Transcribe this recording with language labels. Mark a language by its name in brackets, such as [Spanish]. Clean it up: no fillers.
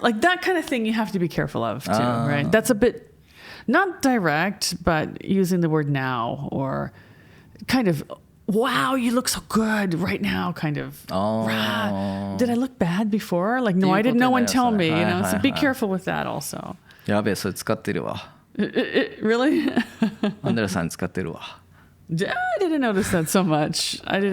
[English] Like that kind of thing you have to be careful of too, right? That's a bit, not direct, but using the word now or kind of, wow, you look so good right now, kind of. Did I look bad before? Like, no, I didn't. No one tell me, so be careful with that also. [Japanese] やべえ、それ使ってるわ。 [English] Really? [Japanese] アンデラさん使ってるわ。 [English] I didn't notice that so much.